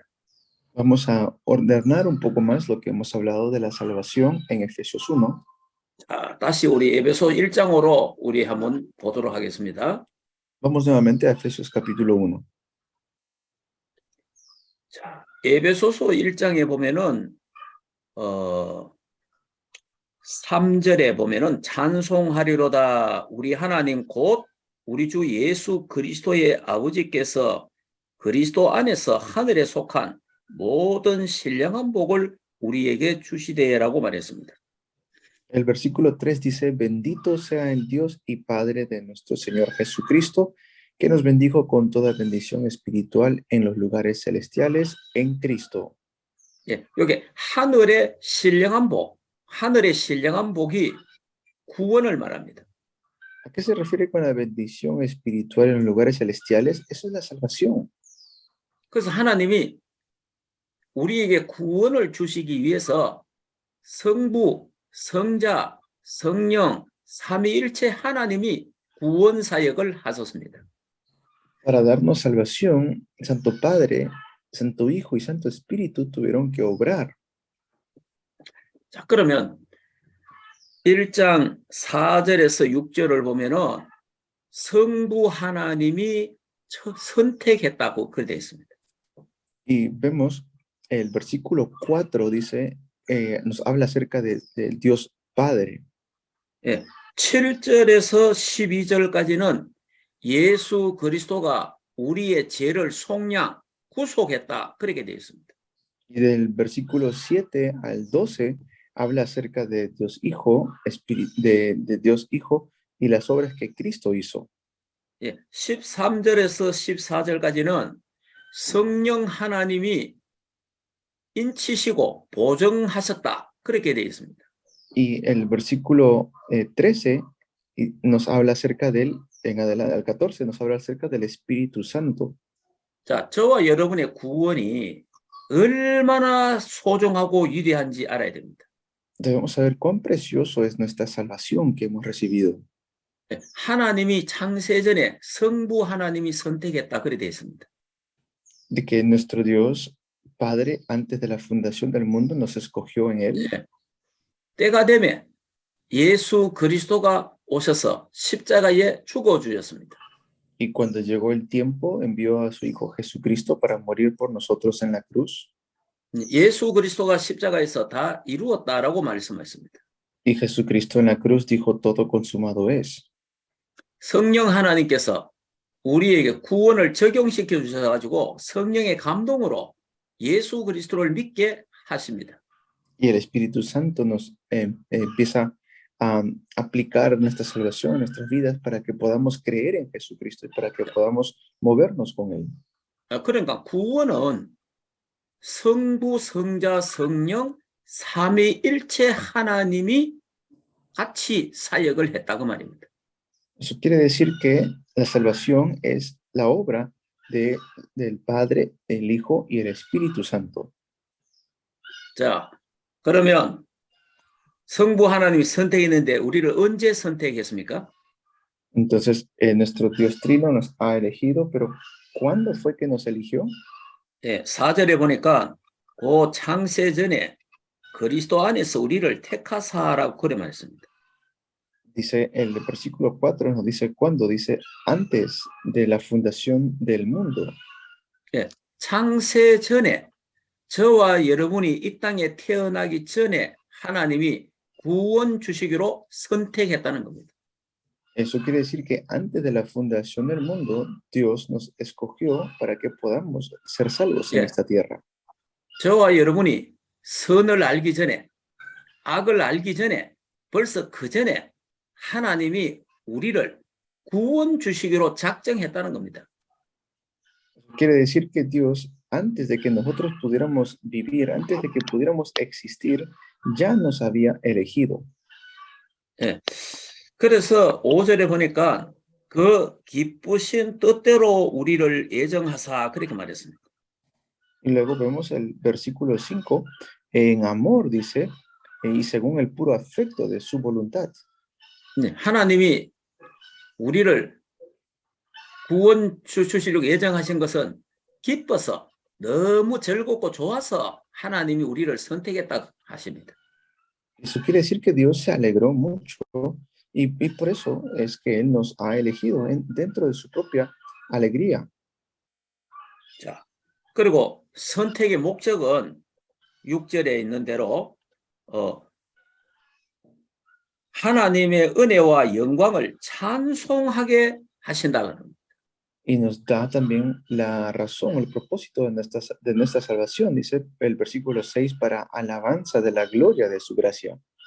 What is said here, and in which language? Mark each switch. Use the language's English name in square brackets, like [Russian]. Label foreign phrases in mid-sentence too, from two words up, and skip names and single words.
[Spanish] Vamos a ordenar un poco más lo que hemos hablado de la salvación en Efesios 1. [Korean] 자, 다시 우리 에베소 1장으로 우리 한번 보도록 하겠습니다. [Spanish] Vamos nuevamente a Efesios capítulo 1. [Korean] 자, 에베소서 1장에 보면은 3절에 보면은 찬송하리로다 우리 하나님 곧 우리 주 예수 그리스도의 아버지께서 그리스도 안에서 하늘에 속한 모든 신령한 복을 우리에게 주시되라고 말했습니다. [Spanish] El versículo 3 dice, bendito sea el Dios y Padre de nuestro Señor Jesucristo, que nos bendijo con toda bendición espiritual en los lugares celestiales en Cristo. [Korean] 예, 여기 하늘의 신령한 복, 하늘의 신령한 복이 구원을 말합니다. [Spanish] ¿A qué se refiere con la bendición espiritual en los lugares celestiales? Eso es la salvación. [Korean] 그래서 하나님이 우리에게 구원을 주시기 위해서 성부, 성자, 성령, 삼위일체 하나님이 구원 사역을 하셨습니다. [Spanish] Para darnos salvación, Santo Padre, Santo Hijo y Santo Espíritu tuvieron que obrar. [Korean] 자, 그러면 1장 4절에서 6절을 보면은 성부 하나님이 선택했다고 그렇게 되어 있습니다. [Spanish] Y vemos el versículo 4 dice, nos habla acerca del Dios Padre. [Korean] 예, 7절에서 12절까지는 예수 그리스도가 우리의 죄를 속량, 구속했다 그렇게 되어 있습니다. [Spanish] Y del versículo 7 al 12 habla acerca de Dios Hijo, de Dios Hijo y las obras que Cristo hizo. [Korean] 예, 13절에서 14절까지는 성령 하나님이 인치시고 보증하셨다 그렇게 되어 있습니다. [Spanish] Y el versículo 13 nos habla acerca del, en adelante, al 14 nos habla acerca del Espíritu Santo. [Korean] 자, 저와 여러분의 구원이 얼마나 소중하고 위대한지 알아야 됩니다. [Spanish] Debemos saber cuán precioso es nuestra salvación que hemos recibido. [Korean] 예, 하나님이 창세전에 성부 하나님이 선택했다 그렇게 되어 있습니다. [Spanish] De que nuestro Dios Padre, antes de la fundación del mundo, nos escogió en Él. [Korean] 예, 때가 되면 예수 그리스도가 오셔서 십자가에 죽어주셨습니다. [Spanish] Y cuando llegó el tiempo, envió a su Hijo Jesucristo para morir por nosotros en la cruz. [Korean] 예수 그리스도가 십자가에서 다 이루었다라고 말씀하셨습니다. [Spanish] Y Jesucristo en la cruz dijo, todo consumado es. [Korean] 성령 하나님께서 우리에게 구원을 적용시켜 주셔가지고 성령의 감동으로 예수 그리스도를 믿게 하십니다. [Spanish] Y el Espíritu Santo nos empieza a aplicar nuestra salvación en nuestras vidas para que podamos creer en Jesucristo y para que podamos movernos con Él. [Korean] 그러니까 구원은 성부, 성자, 성령, 삼위일체 하나님이 같이 사역을 했다고 말입니다. [Spanish] Eso quiere decir que la salvación es la obra del Padre, el Hijo y el Espíritu Santo. [Korean] 자, 그러면 성부 하나님이 선택했는데 우리를 언제 선택했습니까? [Spanish] Entonces, nuestro Dios Trino nos ha elegido, pero ¿cuándo fue que nos eligió? [Korean] 예, 4절에 보니까 그 창세 전에 그리스도 안에서 우리를 택하사라고 그래 말했습니다. [Spanish] Dice el versículo 4, nos dice cuándo, dice antes de la fundación del mundo. [Korean] 예, 창세 전에 저와 여러분이 이 땅에 태어나기 전에 하나님이 구원 주시기로 선택했다는 겁니다. [Spanish] Eso quiere decir que antes de la fundación del mundo, Dios nos escogió para que podamos ser salvos en esta tierra. [Korean] 저와 여러분이 선을 알기 전에, 악을 알기 전에, 벌써 그 전에 하나님이 우리를 구원 주시기로 작정했다는 겁니다. [Spanish] Quiere decir que Dios, antes de que nosotros pudiéramos vivir, antes de que pudiéramos existir, ya nos había elegido. [Korean] 예. 그래서 5절에 보니까 그 기쁘신 뜻대로 우리를 예정하사 그렇게 말했습니다. [Spanish] Y luego vemos el versículo 5, en amor dice, y según el puro afecto de su voluntad. [Korean] 네, 하나님이 우리를 구원 주시려고 예정하신 것은 기뻐서 너무 즐겁고 좋아서 하나님이 우리를 선택했다고 하십니다. [Spanish] Eso quiere decir que Dios se alegró mucho y por eso es que Él nos ha elegido dentro de su propia alegría. [Korean] 자, 그리고 선택의 목적은 6절에 있는 대로 하나님의 은혜와 영광을 찬송하게 하신다는 겁니다. [Spanish] Y nos da también la razón, el propósito de nuestra salvación, dice el versículo 6, para alabanza de la gloria de su gracia.